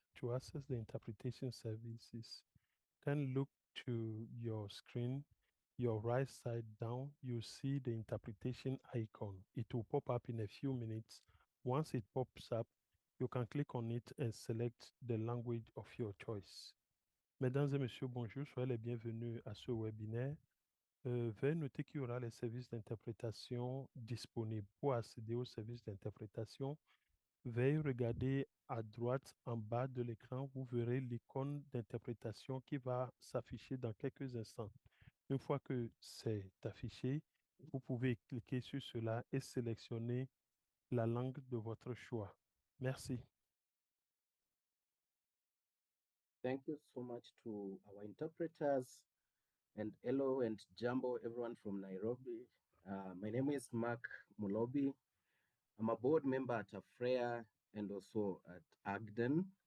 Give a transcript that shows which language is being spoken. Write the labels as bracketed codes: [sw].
[en] To access the interpretation services, can look to your screen, your right side down, you see the interpretation icon. It will pop up in a few minutes. Once it pops up, you can click on it and select the language of your choice. [fr] Mesdames et messieurs, bonjour, soyez les bienvenus à ce webinaire. Veuillez noter qu'il y aura les services d'interprétation disponibles. Pour accéder aux services d'interprétation, veuillez regarder à droite en bas de l'écran, vous verrez l'icône d'interprétation qui va s'afficher dans quelques instants. Une fois que c'est affiché, vous pouvez cliquer sur cela et sélectionner la langue de votre choix. Merci. [en] Thank you so much to our interpreters, and hello and jumbo everyone from Nairobi. My name is Mark Mulobi. I'm a board member at Afrea and also at Agden.